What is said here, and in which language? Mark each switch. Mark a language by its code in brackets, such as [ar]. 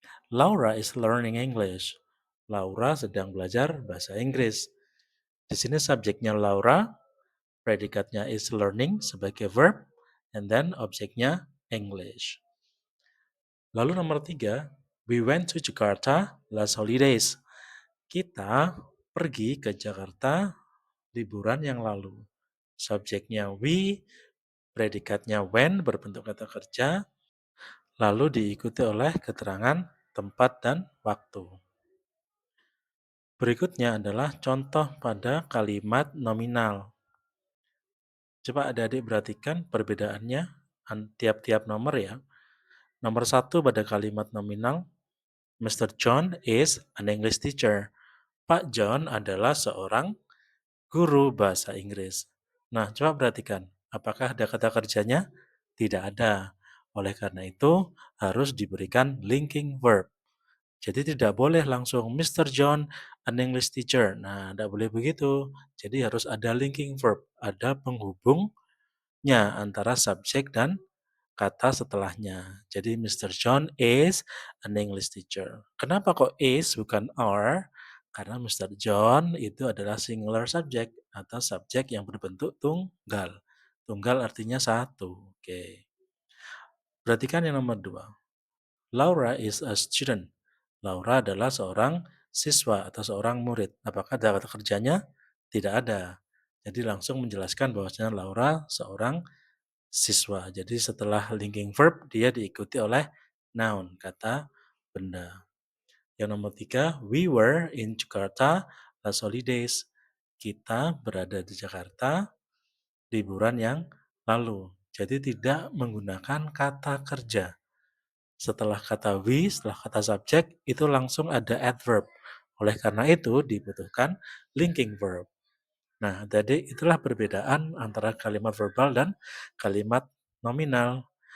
[en] Laura is learning English. [id] Laura sedang belajar bahasa Inggris. Di sini subjeknya Laura, predikatnya is learning sebagai verb, [en] and then [id] objeknya English. Lalu nomor 3, [en] we went to Jakarta last holidays. [id] Kita pergi ke Jakarta liburan yang lalu. Subjeknya we, predikatnya when berbentuk kata kerja, lalu diikuti oleh keterangan tempat dan waktu. Berikutnya adalah contoh pada kalimat nominal. Coba adik-adik perhatikan perbedaannya tiap-tiap nomor ya. Nomor 1 pada kalimat nominal, Mr. [en] John is an English teacher. [id] Pak John adalah seorang guru bahasa Inggris. Nah, coba perhatikan, apakah ada kata kerjanya? Tidak ada. Oleh karena itu, harus diberikan linking verb. Jadi tidak boleh langsung Mr. [en] John, an English teacher. [id] Nah, tidak boleh begitu. Jadi harus ada linking verb, ada penghubungnya antara subjek dan kata setelahnya. Jadi Mr. [en] John is an English teacher. [id] Kenapa kok is bukan are? Karena Mr. John itu adalah singular subject atau subjek yang berbentuk tunggal. Tunggal artinya satu. Oke. Perhatikan yang nomor 2. [en] Laura is a student. [id] Laura adalah seorang siswa atau seorang murid. Apakah ada kata kerjanya? Tidak ada. Jadi langsung menjelaskan bahwasanya Laura seorang siswa. Jadi setelah linking verb dia diikuti oleh noun, kata benda. Yang nomor 3, [en] we were in Jakarta last holidays. [id] Kita berada di Jakarta liburan yang lalu. Jadi tidak menggunakan kata kerja. Setelah kata we, setelah kata subjek, itu langsung ada adverb. Oleh karena itu dibutuhkan linking verb. Nah, jadi itulah perbedaan antara kalimat verbal dan kalimat nominal.